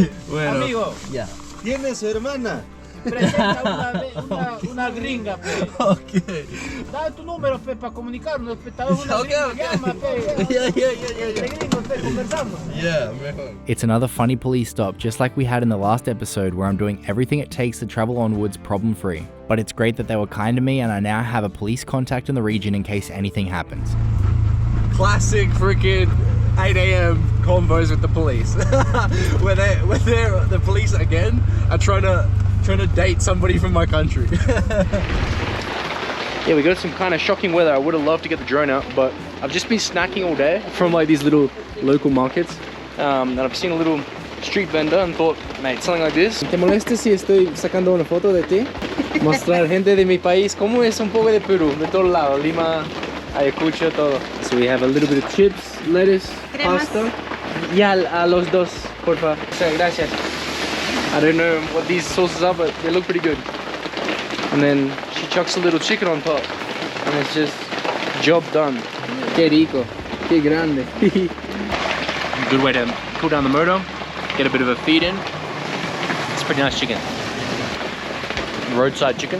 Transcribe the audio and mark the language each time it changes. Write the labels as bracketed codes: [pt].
[es] Bueno, amigo, ¿Tiene su hermana? Presenta una gringa, pe. Ok. Dale tu número, pe, para comunicarnos. Espectador, una gringa llama, pe. Gringo, pe, conversamos. [en] Yeah, [es] mejor. [en] It's another funny police stop, just like we had in the last episode, where I'm doing everything it takes to travel onwards problem-free. But it's great that they were kind to me, and I now have a police contact in the region in case anything happens. Classic freaking 8 AM convos with the police. where the police again are trying to date somebody from my country. yeah, we got some kind of shocking weather. I would have loved to get the drone out, but I've just been snacking all day from like these little local markets. And I've seen a little street vendor and thought, mate, something like this. [es] ¿Te molesta si estoy sacando una foto de ti? Mostrar gente de mi país, cómo es un poco de Perú, de todos lados, Lima, Ayacucho, todo. [en] So we have a little bit of chips, lettuce, pasta. [es] Ya, a los dos, por favor. Gracias. [en] I don't know what these sauces are, but they look pretty good. And then she chucks a little chicken on top, and it's just job done. [es] Qué rico, qué grande. [en] Good way to cool down the motor, get a bit of a feed in. It's pretty nice chicken. Roadside chicken.